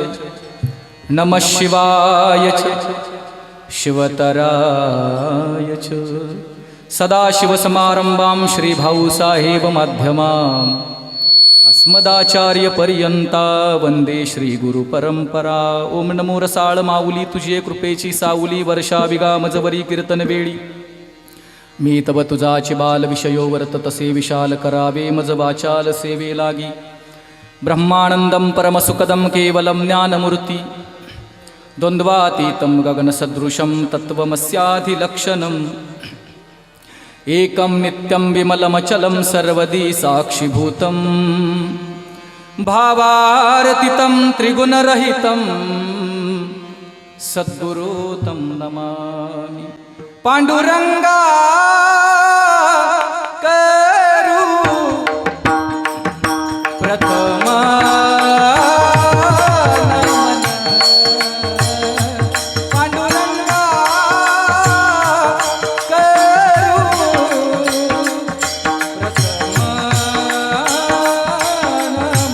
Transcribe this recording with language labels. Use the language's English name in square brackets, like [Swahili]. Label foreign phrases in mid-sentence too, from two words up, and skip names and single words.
[Sanskrit] नमः शिवाय च शिवतराय च. सदाशिवसमारम्भां श्रीभाऊसाहेबमध्यमाम् अस्मदाचार्यपर्यन्ता वन्दे श्रीगुरुपरम्परा. [Marathi] ओम नमो रसाळ माऊली तुझे कृपेची सावली. वर्षाविगा मजवरी कीर्तनवेळी मी तव तुझाची बाल विषयो वर्त तसे विशाल करावे मज वाचाल सेवे लागी. [Sanskrit] ब्रह्मानंदं परमसुखदं केवलं ज्ञानमूर्ति. द्वन्द्वातीतं गगनसदृशं तत्त्वमस्याधिलक्षणम्. एकं नित्यं विमलमचलं सर्वदी साक्षिभूतं. भावार्थितं त्रिगुणरहितं सद्गुरुतं नमामि. [Marathi] पांडुरंगा करू प्रथमा नमन. पांडुरंगा करू प्रथमा